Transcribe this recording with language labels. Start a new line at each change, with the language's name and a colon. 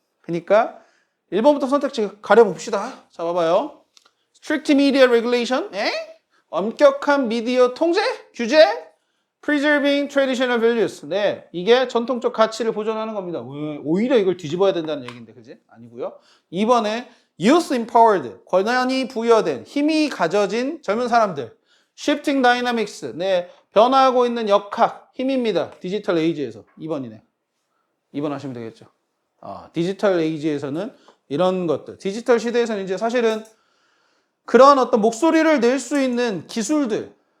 Korean: 그러니까 1번부터 선택지 가려봅시다. 자, 봐봐요.
English: Strict media regulation,
Korean: 엄격한 미디어 통제, 규제.
English: Preserving traditional values.
Korean: 네, 이게 전통적 가치를 보존하는 겁니다. 오히려 이걸 뒤집어야 된다는 얘기인데, 그지? 아니고요. 2번에
English: youth empowered.
Korean: 권한이 부여된, 힘이 가져진 젊은 사람들.
English: Shifting dynamics.
Korean: 네, 변화하고 있는 역학, 힘입니다. 디지털 에이지에서. 2번이네. 2번 하시면 되겠죠. 디지털 에이지에서는 이런 것들. 디지털 시대에서는 이제 사실은 그런 어떤 목소리를 낼 수 있는 기술들.